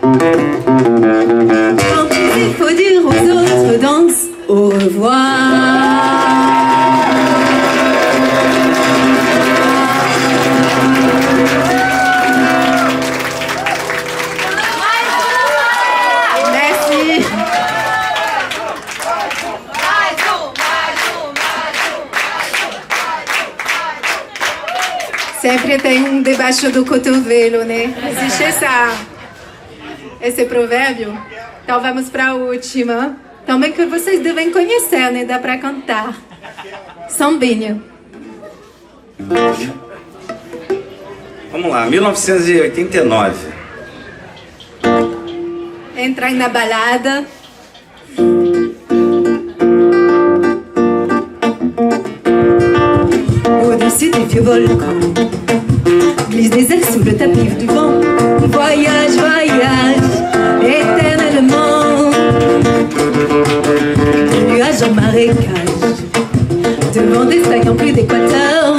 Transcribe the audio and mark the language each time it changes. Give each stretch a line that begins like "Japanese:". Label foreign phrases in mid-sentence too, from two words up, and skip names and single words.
French: Tant pis, il faut dire aux autres danses au revoir. Merci.
Portuguese: Sempre tem debaixo do cotovelo, né? Existe esse provérbio. Então vamos para a última. Também que vocês devem conhecer, né? Dá para cantar. Sambinha. Vamos lá, 1989. Entra aí na balada.
French: Au-dessus des vieux volcans, glisse des ailes sous le tapis du vent. Voyage, voyage, éternellement. De nuages en marécage, devant des saillants plus d'équateur.